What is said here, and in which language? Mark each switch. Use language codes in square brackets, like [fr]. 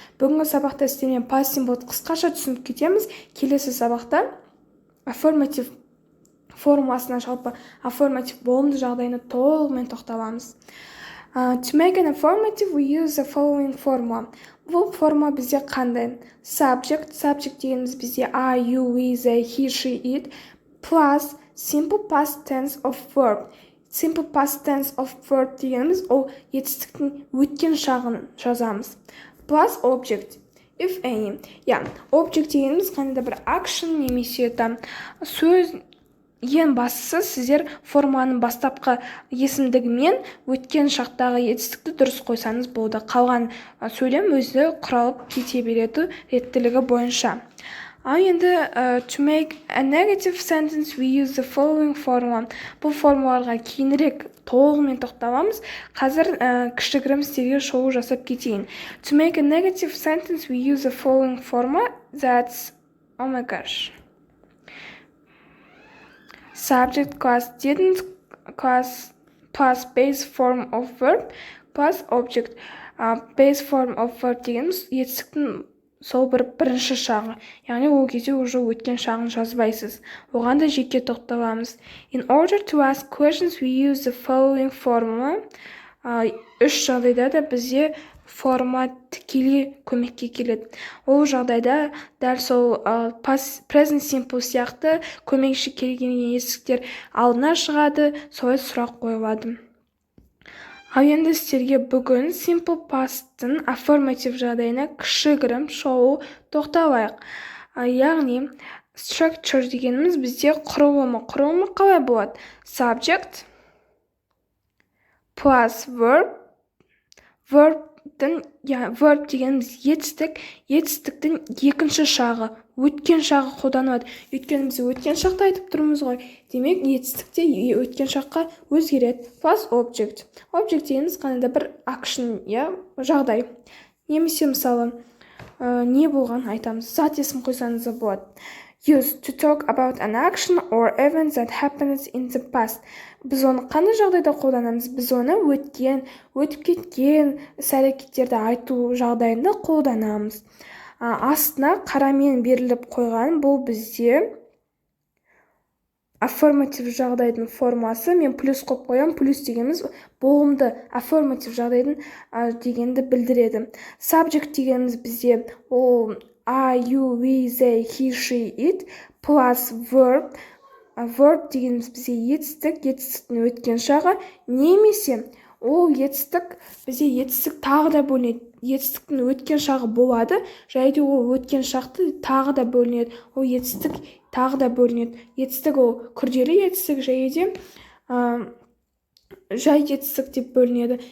[kk] Бүгінгі сабақта сіздермен past simple қысқаша түсініп кетеміз. Келесі сабақта affirmative формуласына, жалпы affirmative болымды жағдайына толығымен тоқталамыз. [en] To make an affirmative, we use the following formula. [kk] Бұл формула бізде қандай? [en] Subject [kk] дегеніміз бізде [en] I, you, we, they, he, she, it, plus simple past tense of verb. Simple past tense of verb [kk] дегеніміз ол етістіктің өткен шағын жазамыз. [en] Plus object, if any. [kk] Object дегеніміз қандай да бір action немесе сөз. Ең бастысы, сіздер форманың бастапқы есімдігімен өткен шақтағы етістікті дұрыс қойсаңыз болды. Қалған сөйлем өзі құралып кете береді реттілігі бойынша. Ал енді [en] to make a negative sentence we use the following formula. [kk] Бұл формулаларға кейінірек толығымен тоқталамыз. Қазір кішігірім сіздерге шолу жасап кетейін. [en] To make a negative sentence we use the following formula. That's, oh my gosh. Subject class didn't class plus base form of verb plus object. Base form of verb [kk] дегеніміз етістіктің сол бірінші шағы. Яғни ол кезде [ru] уже [kk] өткен шағын жазбайсыз. Оған да жеке тоқталамыз. [en] In order to ask questions we use the following formula. [kk] Үш жағдайда да бізде форма тікелей көмекке келеді. Ол жағдайда дәл сол present simple сияқты көмекші келген етістіктер алдына шығады, солай сұрақ қойылады. Ал енді сіздерге бүгін simple past'тың affirmative жағдайына кішігірім шолу тоқталайық. Яғни structure дегеніміз бізде құрылымы қалай болады? [en] Subject plus verb. [kk] Verb дегеніміз етістіктің екінші шағы, өткен шағы қолданылады. Өйткені біз өткен шақты айтып тұрмыз ғой. Демек, етістікте өткен шаққа өзгереді. [en] Plus object. [kk] Object дегеніміз қандай бір action, жағдай. Немесе мысалы, не болған айтамыз. Зат есім қойсаңыз болады. [en] Used to talk about an action or event that happens in the past. [kk] Біз оны қандай жағдайда қолданамыз? Біз оны өтіп кеткен іс-әрекеттерді айту жағдайында қолданамыз. Астына қарамен беріліп қойған бұл бізде affirmative жағдайдың формасы. Мен плюс қойып қоям. Плюс дегеніміз болымды affirmative жағдайдың дегенді білдіреді. [en] Subject [kk] дегеніміз бізде ол [en] I, you, we, they, he, she, it plus verb. [kk] Verb дегеніміз бізде етістіктің өткен шағы, немесе ол етістік тағы да бөлінеді. Етістіктің өткен шағы болады, жайды ол өткен шақты тағы да бөлінеді. Ол етістік тағы да бөлінеді. Етістік ол күрделі етістік, жай етістік деп бөлінеді.